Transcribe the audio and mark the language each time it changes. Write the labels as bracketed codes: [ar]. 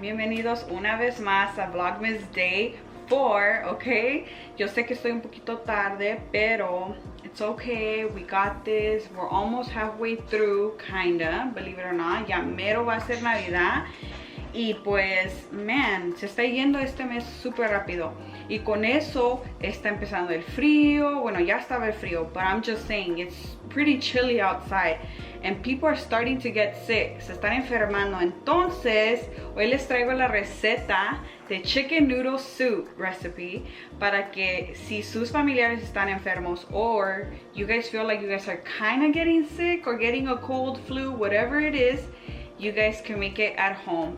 [es] Bienvenidos una vez más a Vlogmas Day 4, okay? Yo sé que estoy un poquito tarde, pero [en] it's okay. We got this. We're almost halfway through, kinda, believe it or not. [es] Ya mero va a ser Navidad. Y pues, man, se está yendo este mes súper rápido. Y con eso está empezando el frío. Bueno, ya estaba el frío, [en] but I'm just saying, it's pretty chilly outside. And people are starting to get sick. [es] Se están enfermando. Entonces, hoy les traigo la receta de [en] chicken noodle soup recipe [es] para que si sus familiares están enfermos [en] or you guys feel like you guys are kind of getting sick or getting a cold, flu, whatever it is, you guys can make it at home.